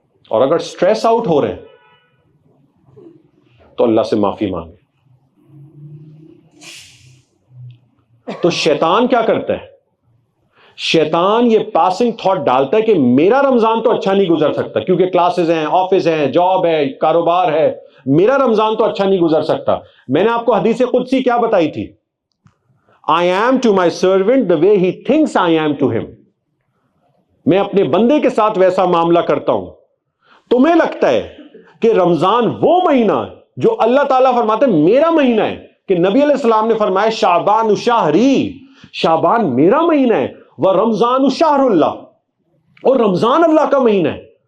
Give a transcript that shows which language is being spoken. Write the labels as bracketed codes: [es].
[ur] اور اگر stress out ہو رہے ہیں تو اللہ سے معافی مانگے. تو شیطان کیا کرتا ہے؟ شیطان یہ پاسنگ تھاٹ ڈالتا ہے کہ میرا رمضان تو اچھا نہیں گزر سکتا کیونکہ کلاسز ہیں, آفس ہیں, جاب ہے, کاروبار ہے, میرا رمضان تو اچھا نہیں گزر سکتا. میں نے آپ کو حدیث قدسی کیا بتائی تھی, [en] I am to my servant the way he thinks I am to him. [ur] میں اپنے بندے کے ساتھ ویسا معاملہ کرتا ہوں. تمہیں لگتا ہے کہ رمضان وہ مہینہ جو اللہ تعالیٰ فرماتے ہیں میرا مہینہ ہے, کہ نبی علیہ السلام نے فرمایا [ar] شعبان شہری, [ur] شعبان میرا مہینہ ہے, وہ [ar] رمضان شہر اللہ, [ur] اور رمضان اللہ کا مہینہ ہے.